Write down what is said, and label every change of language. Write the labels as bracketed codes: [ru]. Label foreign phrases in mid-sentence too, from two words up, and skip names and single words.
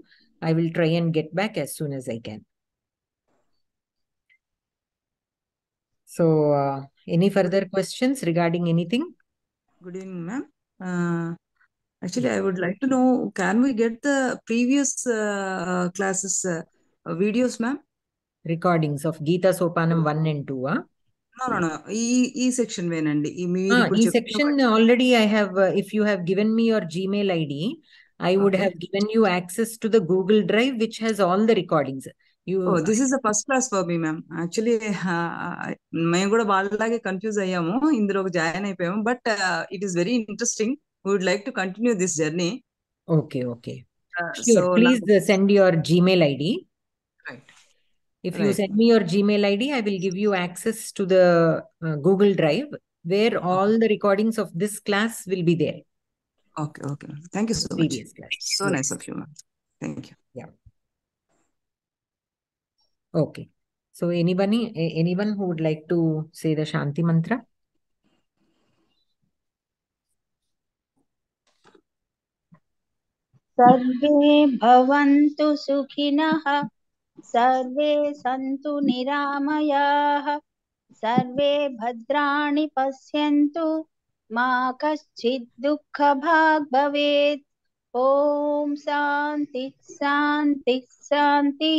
[en] I will try and get back as soon as I can. So, any further questions regarding anything? Good evening, ma'am. Actually, I would like to know, can we get the previous classes videos, ma'am? Recordings of Geetha Sopanam 1 and 2, No. E section venandi. E section already I have, if you have given me your Gmail ID, I would have given you access to the Google Drive, which has all the recordings. This is the first class for me, ma'am. Actually, [te] మేము కూడా వాళ్ళలాగే కన్ఫ్యూజ్ అయ్యాము, ఇందులోకి జాయిన్ అయిపోయాము, [en] but it is very interesting. We would like to continue this journey. Okay. Sure, so please send your Gmail ID. Right. If you send me your Gmail ID, I will give you access to the Google Drive, where all the recordings of this class will be there. Okay. Thank you so much. Class. So nice of you, ma'am. Thank you. Yeah. Okay. So anyone who would like to say the Shanti mantra? [sa] सर्वे भवन्तु सुखिनः सर्वे सन्तु निरामयाः सर्वे भद्राणि पश्यन्तु मा कश्चित् दुःखभाग् भवेत् ओम शांति शांति शांतिः।